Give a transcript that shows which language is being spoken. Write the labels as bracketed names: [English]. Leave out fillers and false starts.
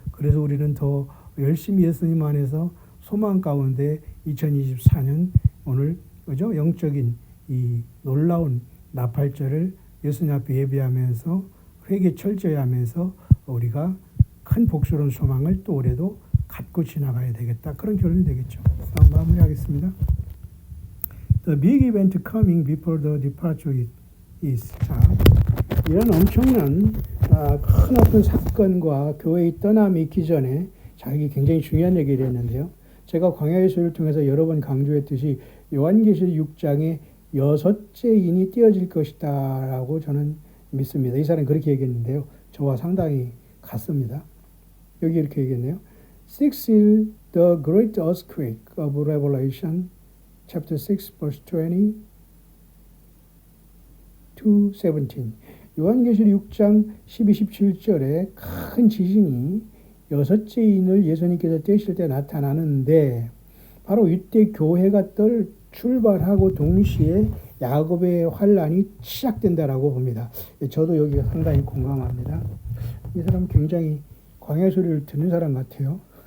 [Korean] 그래서 우리는 더 열심히 예수님 안에서 소망 가운데 2024년 오늘 그죠? 영적인 이 놀라운 나팔절을 예수님 앞에 예배하면서 회개 철저히 하면서 우리가 큰 복스러운 소망을 또 올해도 갖고 지나가야 되겠다. 그런 결론이 되겠죠. 마무리하겠습니다. [English] The big event coming before the departure is. [Korean] 자, 이런 엄청난 큰 어떤 사건과 교회의 떠남이 있기 전에 자기 굉장히 중요한 얘기를 했는데요. 제가 광야의 수를 통해서 여러 번 강조했듯이 요한계시록 6장에 여섯째 인이 띄어질 것이다 라고 저는 믿습니다. 이 사람이 그렇게 얘기했는데요. 저와 상당히 같습니다. 여기 이렇게 얘기했네요. [English] Six is the great earthquake of Revelation chapter 6 verse 20 to 17. [Korean] 요한계시록 6장 12, 17절에 큰 지진이 여섯째 인을 예수님께서 떼실 때 나타나는데 바로 이때 교회가 출발하고 동시에 야곱의 환란이 시작된다라고 봅니다. 저도 여기가 상당히 공감합니다. 이 사람 굉장히 광야 소리를 듣는 사람 같아요.